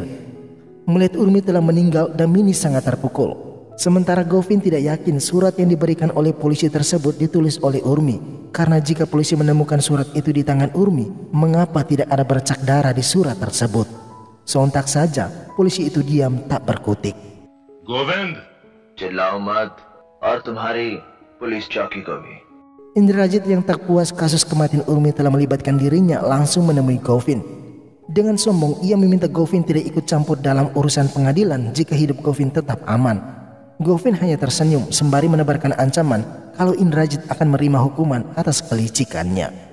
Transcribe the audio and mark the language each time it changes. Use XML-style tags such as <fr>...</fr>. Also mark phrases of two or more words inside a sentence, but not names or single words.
<id>Melihat Urmi telah meninggal, Damini sangat terpukul. Sementara Govin tidak yakin surat yang diberikan oleh polisi tersebut ditulis oleh Urmi. Karena jika polisi menemukan surat itu di tangan Urmi, mengapa tidak ada bercak darah di surat tersebut? Sontak saja polisi itu diam tak berkutik.</id> <hi>गोविंद चिल्लाओ मत और तुम्हारी पुलिस चौकी को भी।</hi> <id>Indrajit yang tak puas kasus kematian Urmi telah melibatkan dirinya langsung menemui Govin. Dengan sombong ia meminta Govin tidak ikut campur dalam urusan pengadilan jika hidup Govin tetap aman. Govin hanya tersenyum sembari menebarkan ancaman kalau Indrajit akan menerima hukuman atas kelicikannya.</id>